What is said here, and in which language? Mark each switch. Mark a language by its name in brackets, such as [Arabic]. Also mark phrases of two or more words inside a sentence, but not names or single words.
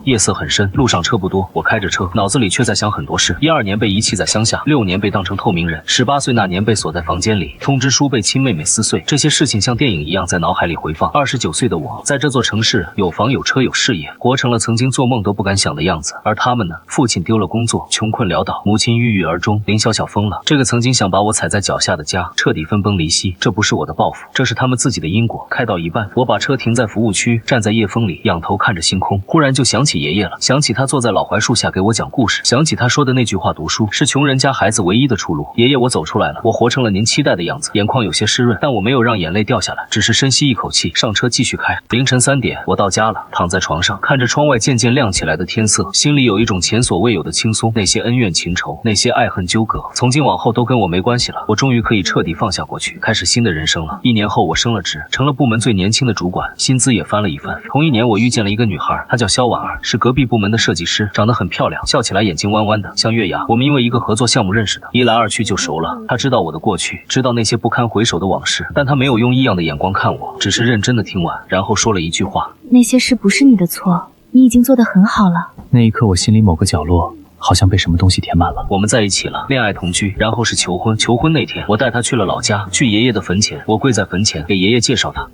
[Chinese] 夜色很深，路上車不多，我開着車，腦子裡卻在想很多事。12年被遺棄在鄉下，6年被當成透明人，18歲那年被鎖在房間裡，通知書被親妹妹撕碎，這些事情像電影一樣在腦海裡回放。29歲的我，在這座城市有房有車有事業，活成了曾經做夢都不敢想的樣子。而他們呢？父親丟了工作，窮困潦倒；母親鬱鬱而終，林小小瘋了。這個曾經想把我踩在腳下的家，徹底分崩離析。這不是我的報復，這是他們自己的因果。開到一半，我把車停在服務區，站在夜風裡，仰頭看着星空。忽然就想起爺爺了，想起他坐在老槐樹下給我講故事，想起他說的那句話：讀書是窮人家孩子唯一的出路。爺爺，我走出來了，我活成了您期待的樣子。眼眶有些濕潤，但我沒有讓眼淚掉下來，只是深吸一口氣，上車繼續開。凌晨3點，我到家了，躺在床上，看着窗外漸漸亮起來的天色，心裡有一種前所未有的輕鬆。那些恩怨情仇，那些愛恨糾葛，從今往後都跟我沒關係了。我終於可以徹底放下過去，開始新的人生了。1年後，我升了職，成了部門最年輕的主管，薪資也翻了一番。同一年，我遇見了一個女孩，她叫蕭婉兒，是隔壁部門的設計師，長得很漂亮，笑起來眼睛彎彎的，像月牙。我們因為一個合作項目認識的，一來二去就熟了。她知道我的過去，知道那些不堪回首的往事，但她沒有用異樣的眼光看我，只是認真的聽完，然後說了一句話： 那些事不是你的錯，你已經做得很好了。那一刻，我心裡某個角落好像被什麼東西填滿了。我們在一起了，戀愛同居，然後是求婚。求婚那天，我帶她去了老家，去爺爺的墳前。我跪在墳前，給爺爺介紹她。